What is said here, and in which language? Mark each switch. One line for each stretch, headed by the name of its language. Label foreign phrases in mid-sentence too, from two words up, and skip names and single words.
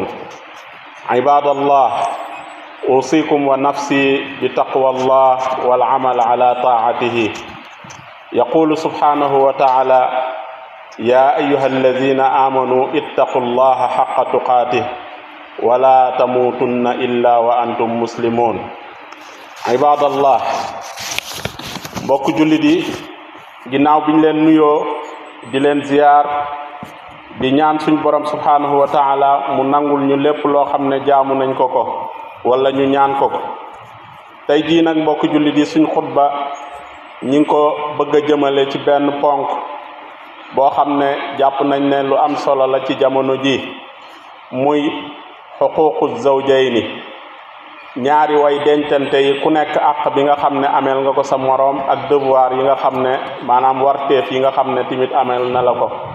Arabic: عباد الله، أوصيكم ونفسي بتقوى الله والعمل على طاعته. يقول سبحانه وتعالى: يا أيها الذين آمنوا اتقوا الله حق تقاته ولا تموتن إلا وأنتم مسلمون. عباد الله،
Wolof: mbokk jullit yi, ginnaaw biñ leen nuyoo di leen ziyaar di ñaan suñ borom
Arabic: سبحانه وتعالى
Wolof: mu nangul ñu lépp loo xam ne jaamu nañ ko wala ñu ñaan ko tey jii nag mbokk jullit yi, suñ xutba ñi ngi ko bëgg a jëmale ci benn ponk boo xam ne jàpp nañ ne lu am solo la ci jamono ji, muy
Arabic: حقوق الزوجين,
Wolof: ñaari way dencante yi ku nekk àq bi nga xam ne ameel nga ko sa moroom ak devoir yi nga xam ne maanaam warteef yi nga xam ne tamit ameel na la ko.